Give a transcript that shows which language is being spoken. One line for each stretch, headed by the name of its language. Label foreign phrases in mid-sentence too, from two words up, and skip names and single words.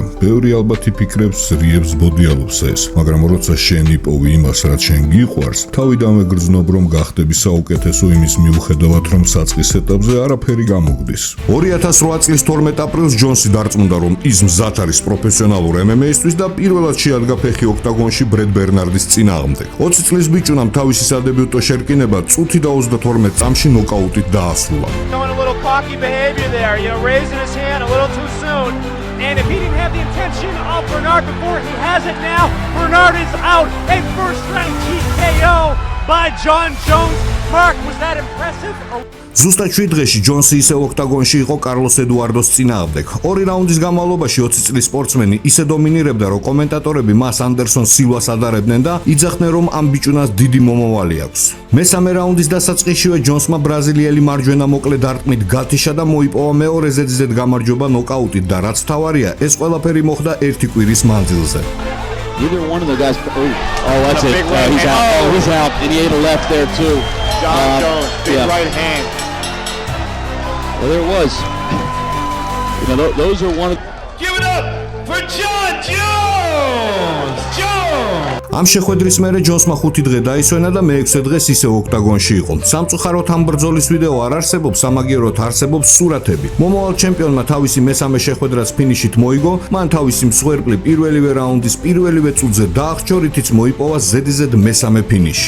Georgian: ბევრი ალბათ იფიქრებს, ზრიებს, ბოდიალობს ეს, მაგრამ როცა შენ იპოვი იმას, რაც შენ გიყვარს, თავიდანვე გრძნობ რომ გახდები საუკეთესო იმის მიუხედავად რომ საწყის ეტაპზე არაფერი გამოგდის. 2008 წლის 12 აპრილს ჯონსი დარწმუნდა, რომ ის მზად არის პროფესიონალურ MMA-ისთვის და პირველად შეადგა ფეხი ოქტაგონში ბრედ ბერნარდის წინააღმდეგ. 20 წლის ბიჭუნამ თავისი სადებიუტო შერკინება წუთი და 32 წამში ნოკაუტით დაასრულა.
English: cocky behavior there, raising his hand a little too soon. And if he didn't have the intention of Bernard before, he has it now. Bernard is out. A first-round TKO by John Jones. Mark, was that impressive?
Georgian: ზუსტად 7 დღეში ჯონსი ისევ ოქტაგონში იყო კარლოს ედუარდოს წინააღმდეგ. 2 რაუნდის განმავლობაში 20 წლის სპორტსმენი ისე დომინირებდა, რომ კომენტატორები მას ანდერსონ სილვას ადარებდნენ და იძახდნენ, რომ ამ ბიჭუნას დიდი მომავალი აქვს. მესამე რაუნდის დასაწყისშივე ჯონსმა ბრაზილიელი მარჯვენა მოკლე დარტყმით გათიშა და მოიპოვა მეორე ზედიზედ გამარჯვება ნოკაუტით და რაც მთავარია, ეს ყველაფერი მოხდა ერთი კვირის მანძილზე.
English: Either one of the guys. Oh, that's it. He's out. Oh, he's out. And he ate a left there too. John Jones, big right hand. Well, there it was. Those are one of. Give it up for John Jones. Jones.
Georgian: ამ შეხვედრის მერე ჯონსმა 5 დღე დაისვენა და მე-6 დღეს ისევ ოქტაგონში იყო. სამწუხაროდ ამ ბრძოლის ვიდეო არ არსებობს, სამაგიეროდ არსებობს სურათები. მომავალ ჩემპიონმა თავისი მესამე შეხვედრაც ფინიშით მოიგო, მან თავისი მსხვერპლი პირველივე რაუნდის პირველივე წუთზე დაახჭო, რითიც მოიპოვა ზედიზედ მესამე ფინიში.